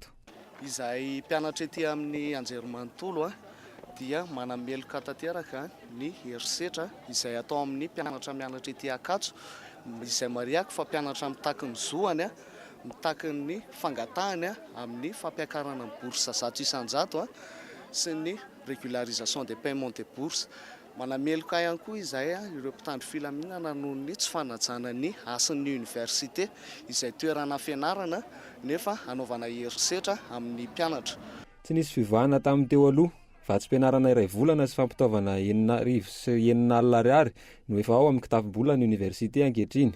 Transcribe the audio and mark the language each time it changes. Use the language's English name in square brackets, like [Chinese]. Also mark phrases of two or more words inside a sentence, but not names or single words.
[Malagasy] Izay mpianatra ety amin'ny anjerimanontolo dia manameloka tanteraka ny herisetra izay atao amin'ny mpianatra mianatra ety Ankatso, izay mariako fa mpianatra mitaky ny zoany mitaky ny fangatahany amin'ny fampiakarana ny bourse zato isan-jato sy ny [French] régularisation des paiements de bourse. [Malagasy] Manameloka ihany koa izay ireo mpitandro filaminana noho ny tsy fanajana ny asan'ny université izay toerana fianarana nefa anaovana herisetra amin'ny mpianatra. Tsy nisy fivoahana tamin'ny teo aloha, vatsim-pianarana iray volana sy fampitaovana 4,000 sy 9,000 ariary no efa ao amin'ny kitapo-bola ny université ankehitriny.